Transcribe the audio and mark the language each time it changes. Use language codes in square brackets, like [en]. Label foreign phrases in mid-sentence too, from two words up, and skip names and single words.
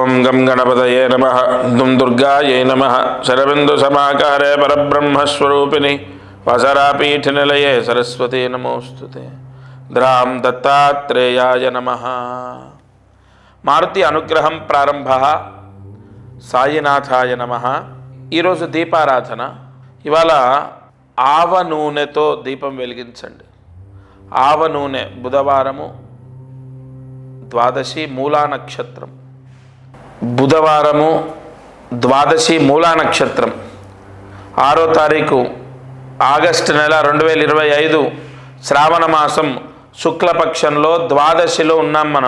[sa] गं गणपतये नमः। दुं दुर्गायै नमः। शरबिन्दुसमाकारे परब्रह्मस्वरूपिणि वसरापीठनिलये सरस्वती नमोस्तुते। द्रां दत्तात्रेयाय नमः। मारुति अनुग्रहं प्रारंभः। साईनाथाय नमः. [te] ఈరోజు దీపారాధన. ఇవాళ ఆవ నూనెతో దీపం వెలిగించండి. ఆవ నూనె బుధవారము ద్వాదశి మూలా నక్షత్రం. బుధవారము ద్వాదశి మూలా నక్షత్రం 6వ తారీఖు ఆగస్టు నెల 2025 శ్రావణ మాసం శుక్లపక్షంలో ద్వాదశిలో ఉన్నాం మనం.